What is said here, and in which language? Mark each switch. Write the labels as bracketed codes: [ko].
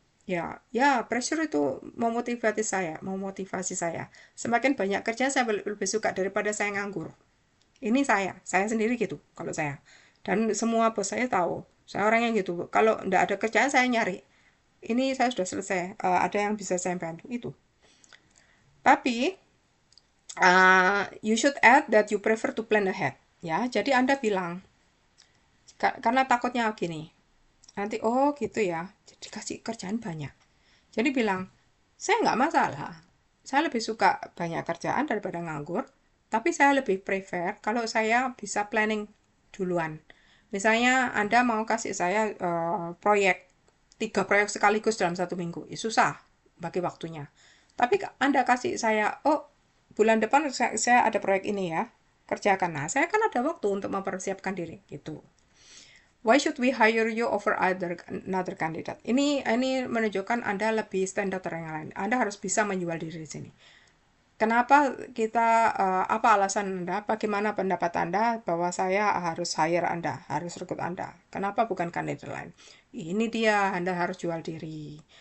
[id] Ya, pressure itu memotivasi saya. Semakin banyak kerja saya lebih suka daripada saya nganggur. Ini saya sendiri gitu kalau saya. Dan semua bos saya tahu, saya orangnya gitu. Kalau enggak ada kerjaan saya nyari. Ini saya sudah selesai, ada yang bisa saya bantu itu. Tapi [en] you should add that you prefer to plan ahead. [id] Ya, jadi Anda bilang karena takutnya gini. Nanti gitu ya. Jadi kasih kerjaan banyak. Jadi bilang, saya nggak masalah. Saya lebih suka banyak kerjaan daripada nganggur. Tapi saya lebih prefer kalau saya bisa planning duluan. Misalnya Anda mau kasih saya proyek, 3 proyek sekaligus dalam 1 minggu. Ya susah bagi waktunya. Tapi Anda kasih saya, bulan depan saya ada proyek ini ya, kerjakan. Nah, saya kan ada waktu untuk mempersiapkan diri gitu. [en] Why should we hire you over another candidate? [id] Ini menunjukkan Anda lebih [en] stand out [id] dari yang lain. Anda harus bisa menjual diri di sini. Kenapa apa alasan Anda? Bagaimana pendapat Anda bahwa saya harus hire Anda, harus rekrut Anda? Kenapa bukan kandidat lain? Ini dia, Anda harus jual diri.